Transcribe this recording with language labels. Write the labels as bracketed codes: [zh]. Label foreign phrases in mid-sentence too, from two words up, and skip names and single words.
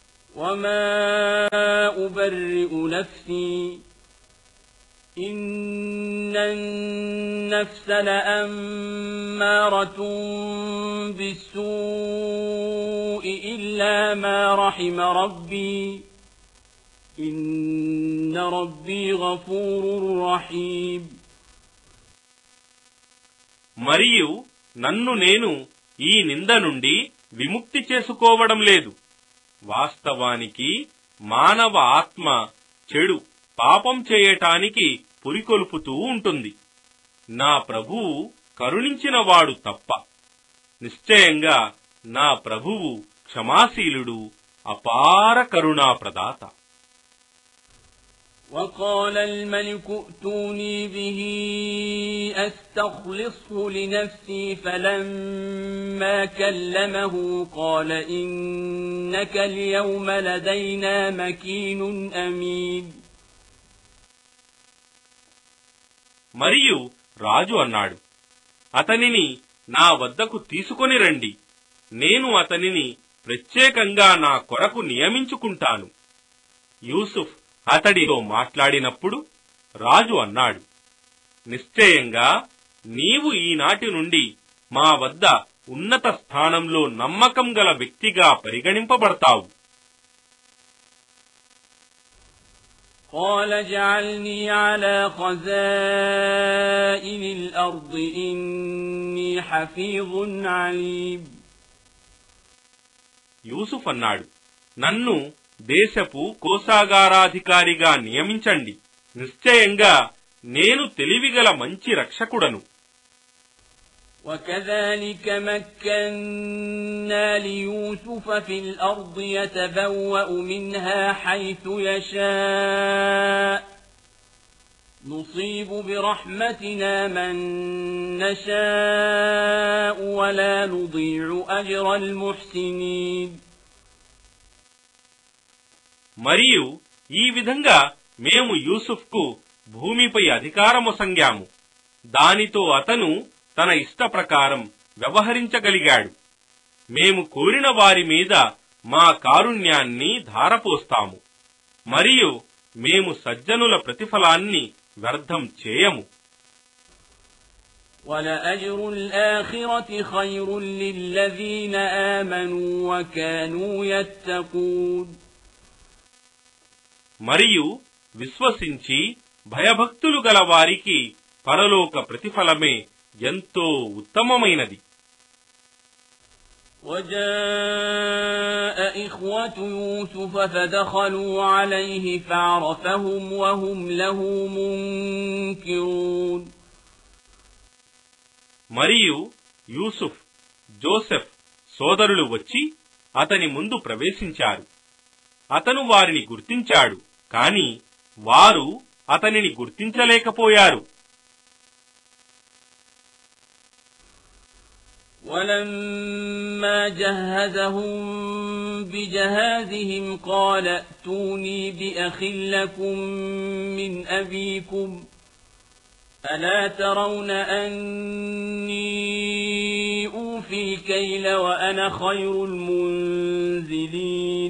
[ar] وما أبرئ نفسي إن النفس لأمارة بالسوء إلا ما رحم ربي إن ربي غفور رحيم. [te] మరియు నన్ను నేను ఈ నింద నుండి విముక్తి చేసుకోవడం లేదు. వాస్తవానికి మానవ ఆత్మ చెడు పాపం చేయటానికి పురికొల్పుతూ ఉంటుంది. నా ప్రభువు కరుణించినవాడు తప్ప. నిశ్చయంగా నా ప్రభువు క్షమాశీలుడు, అపార కరుణాప్రదాత. [ar] وقال الملك ائتوني به أستخلصه لنفسي فلما كلمه قال إنك اليوم لدينا مكين أمين. [te] మరియు రాజు అన్నాడు, అతనిని నా వద్దకు తీసుకొని రండి, నేను అతనిని ప్రత్యేకంగా నా కొరకు నియమించుకుంటాను. యూసుఫ్ అతడితో మాట్లాడినప్పుడు రాజు అన్నాడు, నిశ్చయంగా నీవు ఈనాటి నుండి మా వద్ద ఉన్నత స్థానంలో నమ్మకం గల వ్యక్తిగా పరిగణింపబడతావు. [ar] قال اجعلني على خزائن الأرض إني حفيظ عليم. [te] యూసుఫ్ అన్నాడు, నన్ను దేశపు కోశాగారాధికారిగా నియమించండి, నిశ్చయంగా నేను తెలివిగల మంచి రక్షకుడను. [ar] وكذلك مكنا ليوسف في الأرض يتبوأ منها حيث يشاء نصيب برحمتنا من نشاء ولا نضيع أجر المحسنين. [te] మరియు ఈ విధంగా మేము యూసుఫ్కు భూమిపై అధికారమొసంగాము. దానితో అతను తన ఇష్ట ప్రకారం వ్యవహరించగలిగాడు. మేము కోరిన వారి మీద మా కారుణ్యాన్ని ధారపోస్తాము, మరియు మేము సజ్జనుల ప్రతిఫలాన్ని వ్యర్థం చేయము. [ar] وَلَأَجْرُ الْآخِرَةِ خَيْرٌ لِّلَّذِينَ آمَنُوا وَكَانُوا يَتَّقُونَ. [te] మరియు విశ్వసించి భయభక్తులు గల వారికి పరలోక ప్రతిఫలమే ఎంతో ఉత్తమమైనది. [ar] وَجَاءَ إِخْوَةُ يُوسُفَ فَدَخَلُوا عَلَيْهِ فَعَرَفَهُمْ وَهُمْ لَهُ مُنكِرُونَ. [te] మరియు యూసుఫ్, జోసెఫ్ సోదరులు వచ్చి అతని ముందు ప్రవేశించారు. అతను వారిని గుర్తించాడు, కాని వారు అతనిని గుర్తించలేకపోయారు. [ar] وَلَمَّا جَهَّزَهُم بِجَهَازِهِمْ قَالَ ائْتُونِي بِأَخٍ لَّكُم مِّنْ أَبِيكُمْ أَلَا تَرَوْنَ أَنِّي أُوفِي الْكَيْلَ وَأَنَا خَيْرُ الْمُنزِلِينَ.